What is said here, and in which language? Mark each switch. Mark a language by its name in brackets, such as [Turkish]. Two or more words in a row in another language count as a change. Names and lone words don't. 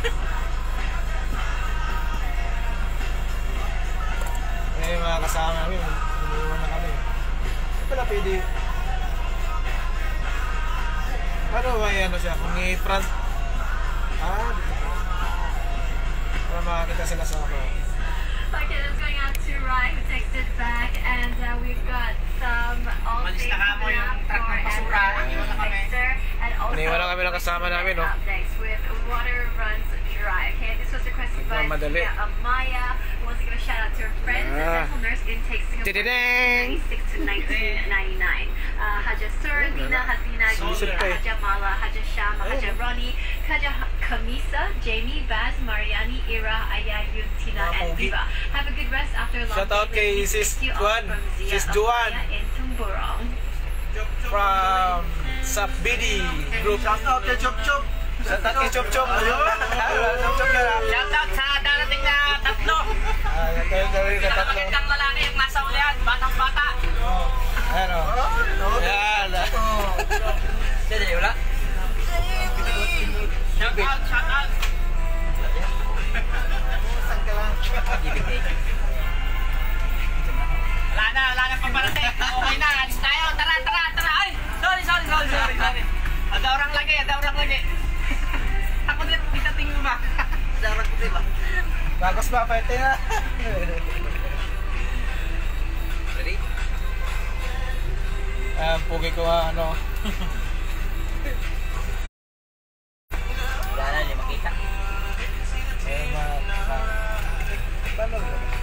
[Filipino] Eh mga kasama namin, iniwan na kami. Hindi pala pwede. Paano may ano siya? Kung i-front. Dito pa. Para makakita sila sa ako. [English] Okay, that's going out to Ryan who texted back, and we've got some [Filipino] Malis na kamo yung truck ng basura. Iniwan na kami. Iniwan na kami ng kasama namin, no? [English] Updates with Water Runs Dry. Okay, this was requested by Maya, who wants to give a shout out to her friends at Dental Nurse Intake Singapore, 96 to 1999. Haja Sur, Dina, Hazina, Haja Mala, Haja Shama, Haja Ronnie, Haja Kamisa, Jamie, Baz, Mariani, Ira, Aya, Tina, and Viva. Have a good rest after a long shout out [Filipino] kay Sis Juan, Sis Juan [English] in Tumburong. From Sapbidi Group. Shout out [Filipino] kay Chop Chop. [English] Shout out [Filipino] kay Chop Chop. Chop Chop na. [English] Shout out sa darating na tatlo. [Filipino] Magandang lalaki yung nasa ulihan. Batang bata. Ano? Yan. [English] Sige, wala. Shout out. [Filipino] Saan ka lang? Wala na pagparating. Okay na, alis tayo. Tara. Ay, [Malay] sorry. Ada orang lagi. [Filipino] Takot din, [Malay] kita tingin ba? Ada orang putih ba? [Filipino] Bagos ba? Pwede na. Ready? Pugi ko ano. Wala na, hindi makita. Paano ba?